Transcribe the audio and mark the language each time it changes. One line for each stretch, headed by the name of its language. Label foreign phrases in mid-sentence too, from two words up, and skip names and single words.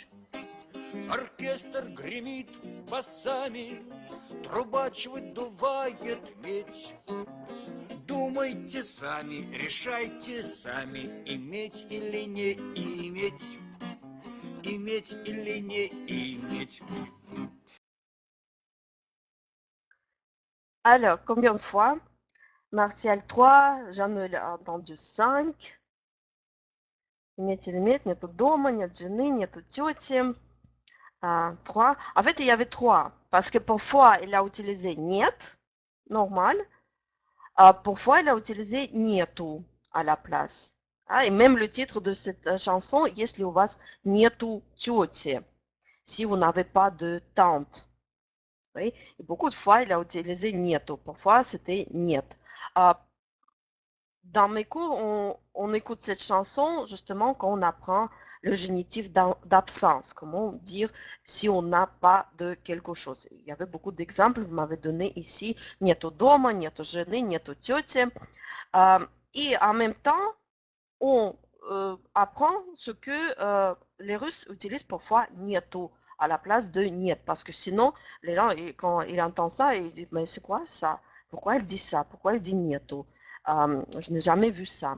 Russian: Оркестр гремит басами, трубач выдувает медь. Думайте сами, решайте сами, иметь или не иметь. Иметь или не иметь.
French: Alors, combien de fois? Martial 3, Jean-Noël a entendu 5.
Russian: Иметь или нет, нету дома, нет жены, нету тети.
French: 3. En fait, il y avait 3. Parce que parfois, il a utilisé нет, normal. Parfois, il a utilisé нету à la place. Et même le titre de cette chanson,
Russian: если у вас нету тети,
French: si vous n'avez pas de tante. Oui? Et beaucoup de fois, il a utilisé нету. Parfois, c'était нет. Dans mes cours, on écoute cette chanson justement quand on apprend le génitif d'absence. Comment dire si on n'a pas de quelque chose. Il y avait beaucoup d'exemples, vous m'avez donné ici
Russian: нету дома, нету жены, нету тети.
French: Et en même temps, on apprend ce que les Russes utilisent parfois нету à la place de нет. Parce que sinon, les gens, quand ils entendent ça, ils disent mais c'est quoi ça? Pourquoi elle dit ça? Pourquoi elle dit нету? Je n'ai jamais vu ça.